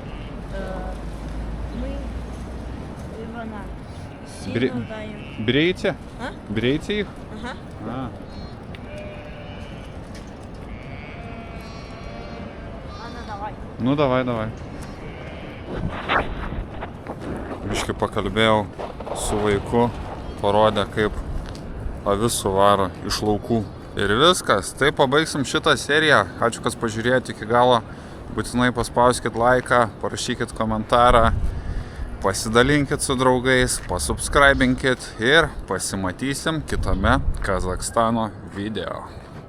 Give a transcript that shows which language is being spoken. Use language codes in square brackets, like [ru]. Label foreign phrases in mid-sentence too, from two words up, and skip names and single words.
[ru] Мы Ивана сильно даем. Бреете? А? Бреете их? Ага. А. Давай. Ну, давай. [lt] Biškai pakalbėjau su vaiku, parodė, kaip avis suvaro iš laukų. Ir viskas, tai pabaigsim šitą seriją. Ačiū, kas pažiūrėjote iki galo. Būtinai paspauskit laiką, parašykit komentarą, pasidalinkit su draugais, pasubscribinkit ir pasimatysim kitame Kazakstano video.